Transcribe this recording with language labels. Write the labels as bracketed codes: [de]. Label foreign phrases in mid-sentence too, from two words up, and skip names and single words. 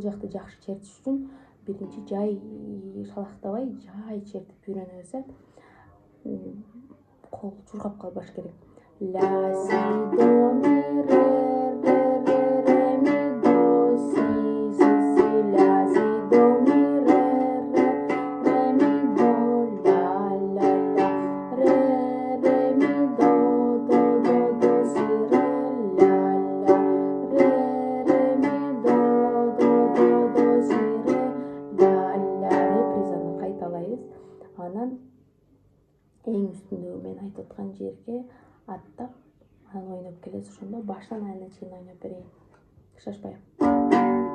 [ky] жакты жакшы чертиш үчүн биринчи жай шалактабай, жай чертип үйрөнө берсе кол чуркап калбаш керек. Ля, си, до, ми, ре, ми, до, си, ля, си, до, ми, ре, ми, до, ля, ля, ля, ре, ми, до, си, ре, ля, ля, ре, ми, до, си, ре, ля, ля. Репризаны кайталайбыз. Анан эң үстүндөгү мен айтып аткан жерге аттап, анан ойноп келесиз. Ошондо баштан аягына чейин ойноп берейин. Шашпай.